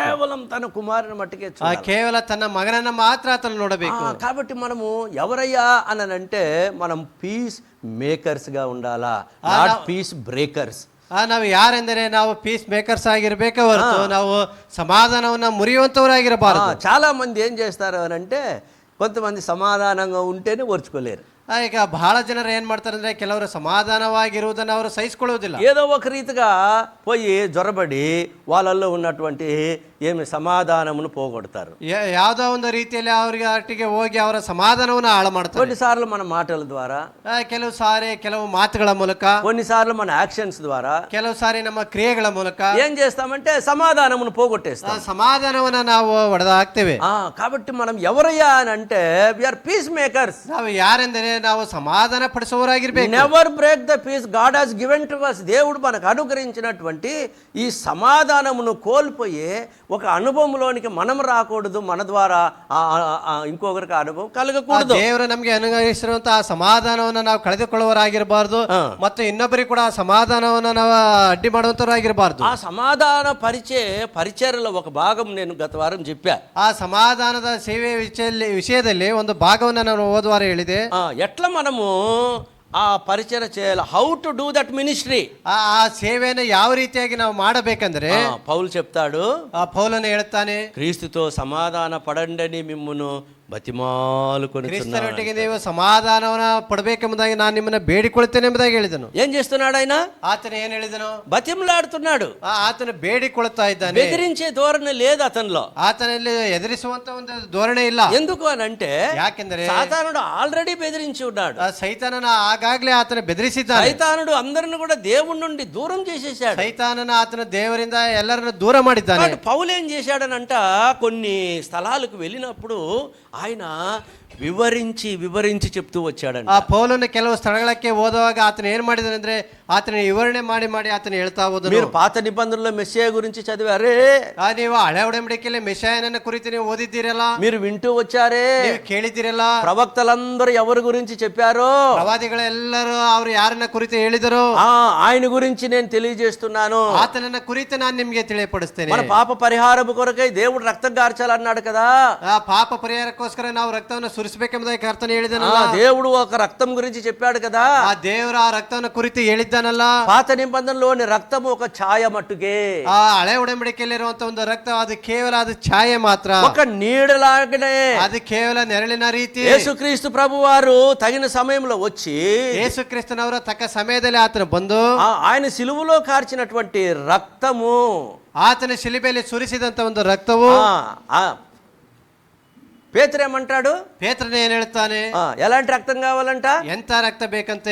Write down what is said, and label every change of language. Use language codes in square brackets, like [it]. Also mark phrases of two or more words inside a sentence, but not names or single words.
[te] కేవలం తన కుమారుని మట్టికే చూడాలి. [kn] ಕೇವಲ ತನ್ನ ಮಗನನ್ನ ಮಾತ್ರ ಆತನ ನೋಡಬೇಕು. [te] కాబట్టి మనము ఎవరయ్యా అని అంటే మనం [en] peace makers [te] గా ఉండాలా, [en] not peace breakers. [kn] ನಾವು ಯಾರೆಂದರೆ ನಾವು [en] peace makers [kn] ಆಗಿರ್ಬೇಕೆ ಹೊರತು ನಾವು ಸಮಾಧಾನವನ್ನ ಮುರಿಯುವಂತವರಾಗಿರಬಾರದು. [te] చాలా మంది ఏం చేస్తారు అని అంటే కొంతమంది సమాధానంగా ఉంటేనే ఓర్చుకోలేరు. [kn] ಈಗ ಬಹಳ ಜನರು ಏನ್ ಮಾಡ್ತಾರೆ ಅಂದ್ರೆ ಕೆಲವರು ಸಮಾಧಾನವಾಗಿರುವುದನ್ನು ಅವರು ಸಹಿಸಿಕೊಳ್ಳುವುದಿಲ್ಲ. [te] ఏదో ఒక రీతిగా పోయి జ్వరబడి వాళ్ళల్లో ఉన్నటువంటి ఏమి సమాధానమును పోగొడతారు. [kn] ಯಾವ್ದೋ ಒಂದು ರೀತಿಯಲ್ಲಿ ಅವರಿಗೆ ಒಟ್ಟಿಗೆ ಹೋಗಿ ಅವರ ಸಮಾಧಾನವನ್ನು ಹಾಳು ಮಾಡ್ತಾರೆ. [te] కొన్నిసార్లు మన మాటల ద్వారా, [kn] ಕೆಲವು ಸಾರಿ ಕೆಲವು ಮಾತುಗಳ ಮೂಲಕ, [te] కొన్నిసార్లు మన యాక్షన్స్ ద్వారా, [kn] ಕೆಲವು ಸಾರಿ ನಮ್ಮ ಕ್ರಿಯೆಗಳ ಮೂಲಕ [te] ఏం చేస్తామంటే సమాధానమును పోగొట్టేస్తాం, [kn] సమాధానವನ್ನ ನಾವು ಒಡೆದಾಕ್ತೇವೆ. [te] కాబట్టి మనం ఎవరయ్యా అని అంటే [en] we are peace makers. [kn] ನಾವು ಯಾರೆಂದರೆ ನಾವು సమాధాన పడిಸುವವರಾಗಿರ್ಬೇಕು. [en] never break the peace God has given to us. [te] దేవుడు మనకు అనుగ్రహించినటువంటి ఈ సమాధానమును కోల్పోయి ఒక అనుభవంలోనికి మనం రాకూడదు, మన ద్వారా ఇంకొకరికి అనుభవం కలగకూడదు. [kn] ದೇವರು ನಮಗೆ ಅನುಗ್ರಹಿಸಿರುವಂತಹ ಸಮಾಧಾನವನ್ನು ನಾವು ಕಳೆದುಕೊಳ್ಳುವವರಾಗಿರಬಾರ್ದು ಮತ್ತು ಇನ್ನೊಬ್ಬರಿಗೆ ಕೂಡ ಸಮಾಧಾನವನ್ನು ನಾವು ಅಡ್ಡಿ ಮಾಡುವಂತವರಾಗಿರಬಾರ್ದು. [te] ఆ సమాధాన పరిచర్యలో ఒక భాగం నేను గత వారం చెప్పా. [kn] ಆ ಸಮಾಧಾನದ ಸೇವೆ ವಿಷಯದಲ್ಲಿ ಒಂದು ಭಾಗವನ್ನು ನಾನು ಹೋದ ವಾರ ಹೇಳಿದೆ. [te] ఎట్లా మనము ఆ పరిచర్య చేయాలి, [en] how to do that ministry. [kn] ಆ ಸೇವೆಯನ್ನು ಯಾವ ರೀತಿಯಾಗಿ ನಾವು ಮಾಡಬೇಕಂದ್ರೆ [te] పౌలు చెప్తాడు, [kn] ಪೌಲನು ಹೇಳ್ತಾನೆ, [te] క్రీస్తుతో సమాధాన పడండని మిమ్మును బతిమాలుకొని [kn] ಕ್ರಿಸ್ತನೊಟ್ಟಿಗೆ ನೀವು ಸಮಾಧಾನವನ್ನ ಪಡಬೇಕೆಂಬುದಾಗಿ ನಾನು ನಿಮ್ಮನ್ನ ಬೇಡಿಕೊಳ್ಳುತ್ತೇನೆ ಎಂಬುದಾಗಿ ಹೇಳಿದನು. [te] ఏం చేస్తున్నాడు ఆయన? [kn] ಆತನ ಏನ್ ಹೇಳಿದನು? [te] బతిమలాడుతున్నాడు. [kn] ಆತನ ಬೇಡಿಕೊಳ್ಳುತ್ತಾ ಇದ್ದಾನೆ. [te] బెదిరించే ధోరణి లేదు అతనిలో. [kn] ಆತನಲ್ಲಿ ಎದುರಿಸುವಂತ ಒಂದು ಧೋರಣೆ ಇಲ್ಲ. [te] ఎందుకు అని అంటే [kn] ಯಾಕೆಂದರೆ [te] సాతానుడు ఆల్రెడీ బెదిరించి ఉన్నాడు. [kn] ಸೈತಾನನ ಆಗಾಗ್ಲೇ ಆತನ ಬೆದರಿಸಿದ್ದಾನೆ. [te] సైతానుడు అందరిని కూడా దేవుడి నుండి దూరం చేసేసాడు. [kn] ಸೈತಾನನ ಆತನ ದೇವರಿಂದ ಎಲ್ಲರನ್ನು ದೂರ ಮಾಡಿದ್ದಾನೆ. [te] పౌలు ఏం చేశాడనంట, కొన్ని స్థలాలకు వెళ్ళినప్పుడు ఆయన వివరించి చెప్తూ వచ్చాడంట. [kn] ಆ ಪೌಲನ ಕೆಲವು ಸ್ಥಳಗಳಿಗೆ ಹೋದಾಗ ಆತನ ಏನ್ ಮಾಡಿದಾನೆ ಆತನ ವಿವರಣೆ ಮಾಡಿ ಆತನ ಹೇಳ್ತಾ ಹೋದನು. [te] మీరు పాత నిబంధనలో మెస్సియా గురించి చదివారే, [kn] ನೀವು ಹಳೆ ಒಡಂಬಡಿಕೆಯಲ್ಲಿ ಮೆಸ್ಸಾಯನನ್ನ ಕುರಿತು ನೀವು ಓದಿದ್ದೀರಲ್ಲ, [te] మీరు వింటూ వచ్చారే, [kn] ನೀವು ಕೇಳಿದ್ದೀರಲ್ಲ, [te] ప్రవక్తలందరూ ఎవరి గురించి చెప్పారో, [kn] ಪ್ರವಾದಿಗಳೆಲ್ಲರೂ ಅವರು ಯಾರನ್ನ ಕುರಿತು ಹೇಳಿದರು, [te] ఆయన గురించి నేను తెలియజేస్తున్నాను. [kn] ಆತನನ್ನ ಕುರಿತು ನಾನು ನಿಮ್ಗೆ ತಿಳಿಯಪಡಿಸ್ತೇನೆ. [te] మన పాప పరిహారము కొరకై దేవుడు రక్తం కార్చాలన్నాడు కదా. [kn] ಆ ಪಾಪ ಪರಿಹಾರಕ್ಕೋಸ್ಕರ ನಾವು ರಕ್ತವನ್ನು ಸುರಿಸಬೇಕೆಂಬುದಾಗಿ ಕರ್ತನು ಹೇಳಿದನಲ್ಲ. [te] దేవుడు ఒక రక్తం గురించి చెప్పాడు కదా. [kn] ಆ ದೇವರ ಆ ರಕ್ತವನ್ನು ಕುರಿತು ಹೇಳಿದ್ದಾನಲ್ಲ. [te] పాత నిబంధనలోని రక్తము ఒక ఛాయ మట్టుకే. [kn] ಆ ಹಳೆ ಒಡಂಬಡಿಕೆಯಲ್ಲಿರುವಂತ ಒಂದು ರಕ್ತ ಅದು ಕೇವಲ ಅದು ಛಾಯೆ ಮಾತ್ರ, [te] ఒక నీడలాగనే. [kn] ಅದು ಕೇವಲ ನೆರಳಿನ ರೀತಿ. [te] యేసుక్రీస్తు ప్రభువారు తగిన సమయంలో వచ్చి, [kn] ಯೇಸುಕ್ರಿಸ್ತನವರ ತಕ್ಕ ಸಮಯದಲ್ಲಿ ಆತನು ಬಂದು [te] ఆయన సిలువలో కార్చినటువంటి రక్తము, [kn] ಆತನ ಶಿಲುಬೆಯಲ್ಲಿ ಸುರಿಸಿದಂತ ಒಂದು ರಕ್ತವು, [te] పేతురేమంటాడు? [kn] ಪೇತ್ರನ ಏನ್ ಹೇಳ್ತಾನೆ? [te] ఎలాంటి రక్తం కావాలంట? [kn] ಎಂತ ರಕ್ತ ಬೇಕಂತೆ?